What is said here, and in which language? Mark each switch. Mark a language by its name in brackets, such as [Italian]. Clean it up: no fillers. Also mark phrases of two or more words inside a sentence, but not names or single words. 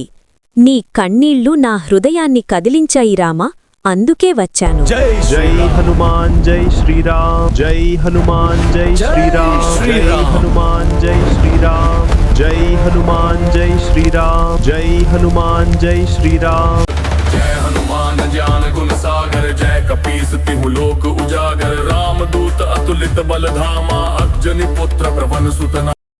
[Telugu] నీ కన్నీళ్లు నా హృదయాన్ని కదిలించాయి రామా. అందుకే వచ్చాను. జై హనుమాన్ జై శ్రీరామ్. జై హనుమాన్ జై శ్రీరామ్. జై హనుమాన్ జై శ్రీరామ్. జై హనుమాన్ జై శ్రీరామ్. జై హనుమాన్ జై శ్రీరామ్. [Awadhi] जय हनुमान ज्ञान गुण सागर जय कपीस तिहु लोक उजागर रामदूत अतुलित बल धामा अग्जनी पुत्र प्रभन सुत